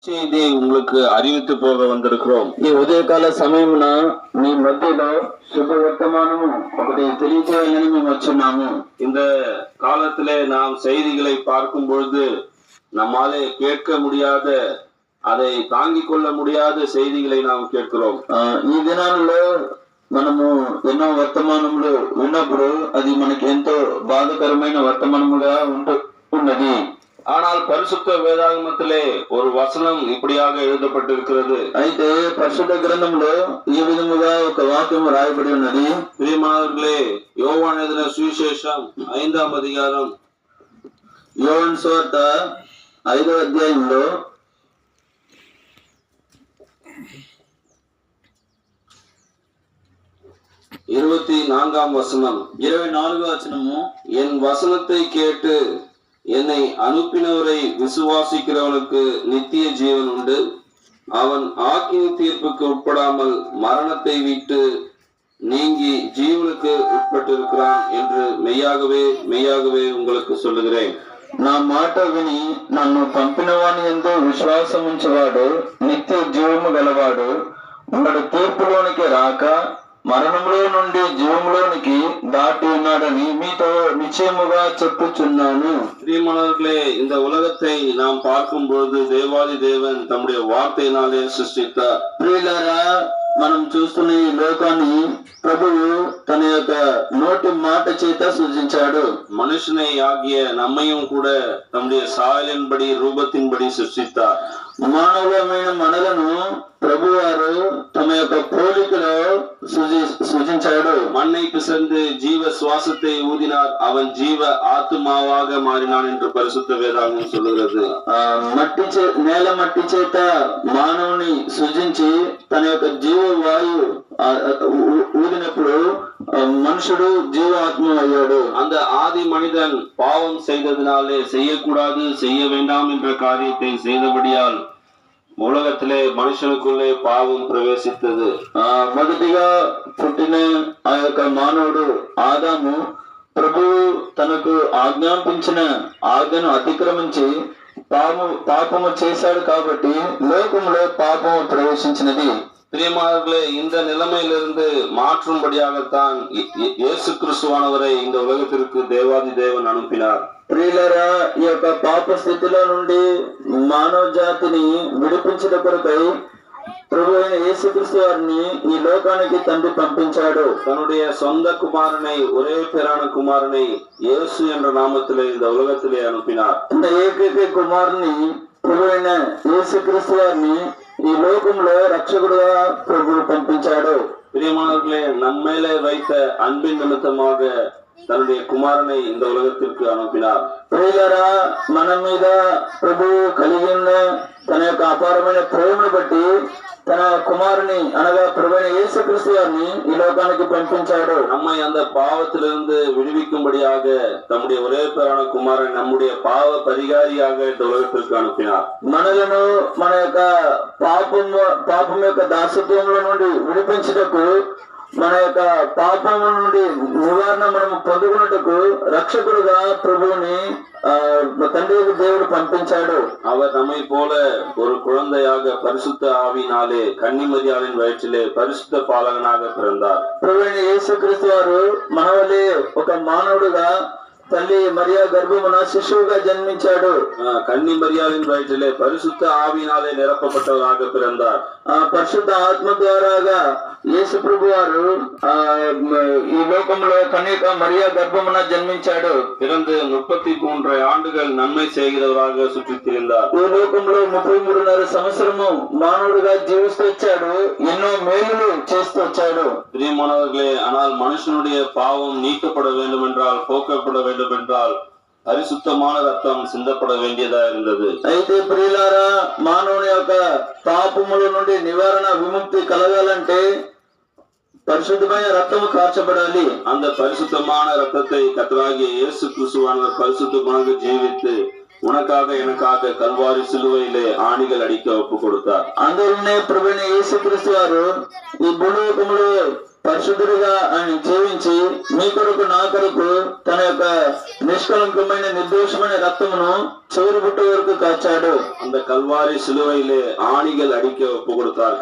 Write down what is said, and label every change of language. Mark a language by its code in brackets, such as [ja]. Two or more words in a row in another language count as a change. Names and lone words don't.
[ta] செய்தியை உங்களுக்கு அறிவித்து போக வந்திருக்கிறோம். [te] ఈ ఉదయకాల సమయమున మీ మధ్యలో శుభవర్తమానము ఒకటి తెలియజేయాలని మేము వచ్చున్నాము. [ta] இந்த காலத்திலே நாம் செய்திகளை பார்க்கும் பொழுது நம்மாலே கேட்க முடியாத, அதை தாங்கிக் கொள்ள முடியாத செய்திகளை நாம் கேட்கிறோம். [te] ఈ దినాలలో మనము ఎన్నో వర్తమానములు విన్నప్పుడు అది మనకి ఎంతో బాధకరమైన వర్తమానముగా ఉన్నది. [ta] ஆனால் பரிசுத்த வேதாகமத்திலே ஒரு வசனம் இப்படியாக எழுதப்பட்டிருக்கிறது. [te] అయితే పరిశుద్ధ గ్రంథంలో ఈ విధముగా ఒక వాక్యం రాయబడి ఉన్నది. [ta] பிரியமானவர்களே, யோவான் எழுதின சுவிசேஷம் 5ஆம் அதிகாரம், [te] యోహాను సువార్త 5వ అధ్యాయంలో [ta] 24ஆம் வசனம். [te] 24వ వచనము, [ta] என் வசனத்தை கேட்டு என்னை அனுப்பினவரை விசுவாசிக்கிறவனுக்கு நித்திய ஜீவன் உண்டு. அவன் ஆக்கினி தீர்ப்புக்கு உட்படாமல் மரணத்தை விட்டு நீங்கி ஜீவனுக்கு உட்பட்டிருக்கிறான் என்று மெய்யாகவே மெய்யாகவே உங்களுக்கு சொல்லுகிறேன். [te] నా మాట విని నన్ను పంపినవాని యందు విశ్వాసం ఉంచువాడు నిత్య జీవము గలవాడు. వాడు తీర్పులోనికి రాక మరణంలో నుండి జీవములోనికి దాటి ఉన్నాడని మీతో నిశ్చయముగా చెప్పుచున్నాను. [ta] பிரியமானவர்களே, இந்த உலகத்தை நாம் பார்க்கும் பொழுது தேவாதி தேவன் தம்முடைய வார்த்தையினாலே சிருஷ்டித்தார். [te] ప్రియులారా, మనం చూస్తున్న ఈ లోకాన్ని ప్రభువు తన యొక్క నోటి మాట చేత సృజించాడు. [ta] மனுஷனை ஆகிய நம்மையும் கூட தம்முடைய சாயலின்படி ரூபத்தின்படி சிருஷ்டித்தார். [te] మానవులమైన మనలను ప్రభువారు తమ యొక్క పోలికలో సృజించాడు. [ta] மண்ணை பிசைந்து ஜீவ சுவாசத்தை ஊதினார், அவன் ஜீவ ஆத்துமாவாக மாறினான் என்று பரிசுத்த வேதாகமம் சொல்லுகிறது. [te] నేల మట్టి చేత మానవుని సృజించి తన యొక్క జీవ వాయు ஊதிనప్పుడు మనుషుడు జీవాత్మ అయ్యాడు. [ta] அந்த ஆதி மனிதன் பாவம் செய்ததினாலே செய்யக்கூடாது, செய்ய வேண்டாம் என்ற காரியத்தை செய்தபடியால் உலகத்திலே మనుషులకుள்ளே [te] పాపం ప్రవేశించదు. మొదటిగా పుట్టిన ఆ యొక్క మానవుడు ఆదాము ప్రభువు తనకు ఆజ్ఞాపించిన ఆజ్ఞను అతిక్రమించి పాపము చేశాడు కాబట్టి లోకంలో పాపము ప్రవేశించినది. [ta] பிரியமானவர்களே, இந்த நிலைமையிலிருந்து மாற்றும்படியாகத்தான் இயேசு கிறிஸ்துவானவரை இந்த உலகத்திற்கு தேவாதி தேவன் அனுப்பினார். [te] ప్రియులారా, ఈ యొక్క పాప స్థితిలో నుండి మానవ జాతిని విడిపించిన కొరకై ప్రభు అయిన యేసుక్రీస్తు వారిని ఈ లోకానికి తండ్రి పంపించాడు. [ta] தன்னுடைய சொந்த குமாரனை, ஒரே பேரான குமாரனை இயேசு என்ற நாமத்திலே இந்த உலகத்திலே அனுப்பினார். [te] తన ఏకైక కుమారుని ప్రభు అయిన యేసుక్రీస్తు వారిని ఈ లోకంలో రక్షకుడుగా ప్రభు పంపించాడు. [ta] பிரியமானவர்களே, நம்மேலே வைத்த அன்பின் நிமித்தமாக தன்னுடைய குமாரனை இந்த உலகத்திற்கு அனுப்பினார். [te] ప్రియులారా, మన మీద ప్రభు కలిగి ఉన్న తన యొక్క అపారమైన ప్రేమను బట్టి తన కుమారుని అనగా ప్రభువైన యేసుక్రీస్తు వారిని ఈ లోకానికి పంపించాడు. [ta] நம்மை அந்த பாவத்திலிருந்து விடுவிக்கும்படியாக தம்முடைய ஒரே பேரான குமாரன் நம்முடைய பாவ பரிகாரியாக இந்த உலகத்திற்கு அனுப்பினார். [te] మనలను మన యొక్క పాపం యొక్క దాసత్వంలో నుండి విడిపించుటకు, మన యొక్క పాపం నుండి నివారణ మనము పొందుకున్నట్టుకు రక్షకుడుగా ప్రభువుని తండ్రి దేవుడు పంపించాడు. [ta] அவர் நம்மை போல ஒரு குழந்தையாக பரிசுத்த ஆவியினாலே கன்னிமரியாளின் வயிற்றிலே பரிசுத்த பாலகனாக பிறந்தார். [te] ప్రభువైన యేసుక్రీస్తు వారు మన వలె ఒక మానవుడుగా తల్లి మరియా గర్భమున శిశువుగా జన్మించాడు. [ta] கன்னிமரியாளின் வயிற்றிலே பரிசுத்த ஆவியினாலே நிரப்பப்பட்டவராக பிறந்தார். [te] పరిశుద్ధ ఆత్మ ద్వారాగా యేసు ప్రభు వారు ఈ లోకంలో కన్యక మరియా గర్భమున జన్మించాడు. [ta] பிறந்து 33 ஆண்டுகள் நன்மை செய்கிறவராக சுற்றித் திரிந்தார். [te] ఈ లోకంలో 33.5 సంవత్సరము మానవుడిగా జీవిస్తూ వచ్చాడు. ఎన్నో మేలులు చేస్తూ వచ్చాడు. [ta] பிரியமானவர்களே, ஆனால் மனுஷனுடைய பாவம் நீக்கப்பட வேண்டும் என்றால், போக்கப்பட வேண்டும் என்றால் பரிசுத்தமான ரத்தம் சிந்தப்பட வேண்டியதா இருந்தது. [te] అయితే ప్రియులారా, మానవుని యొక్క పాపముల నుండి నివారణ విముక్తి కలగాలంటే పరిశుద్ధమైన రక్తము కార్చబడాలి. [ta] அந்த பரிசுத்தமான ரத்தத்தை கர்த்தராகிய இயேசு கிறிஸ்துவானவர் பரிசுத்தமாக ஜீவித்து உனக்காக எனக்காக கல்வாரி சிலுவையிலே ஆணிகள் அடிக்க ஒப்பு கொடுத்தார். [te] అందులోనే ప్రభువైన యేసుక్రీస్తు వారు ఈ భూలోకములో పరిశుద్ధుడిగా ఆయన జీవించి మీ కొరకు నా కొరకు తన యొక్క నిష్కలంకమైన నిర్దోషమైన రక్తమును చివరి బుట్ట వరకు காச்சாடு. [ta] அந்த கல்வாரி சிலுவையிலே ஆணிகள் அடிக்க ஒப்பு கொடுத்தார்.